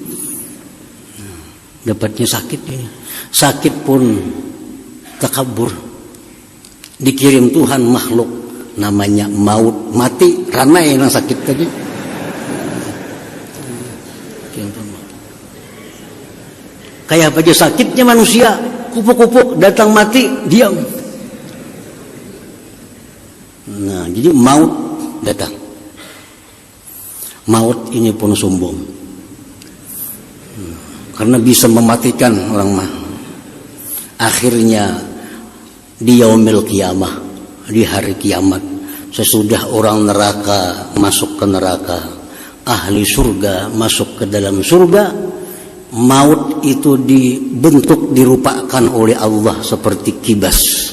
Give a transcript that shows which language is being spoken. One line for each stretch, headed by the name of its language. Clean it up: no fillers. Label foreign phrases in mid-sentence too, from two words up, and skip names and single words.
Indonesian: Dapatnya sakit ini. Sakit pun takabur. Dikirim Tuhan makhluk namanya maut, mati, ranai yang sakit tadi. Kayak apa aja sakitnya manusia, kupuk-kupuk datang mati, diam. Nah, jadi maut datang. Maut ini pun sombong. Karena bisa mematikan orang mah. Akhirnya di
Arabic: يوم القيامة,
Indonesian: di hari kiamat, sesudah orang neraka masuk ke neraka, ahli surga masuk ke dalam surga, maut itu dibentuk, dirupakan oleh Allah seperti kibas.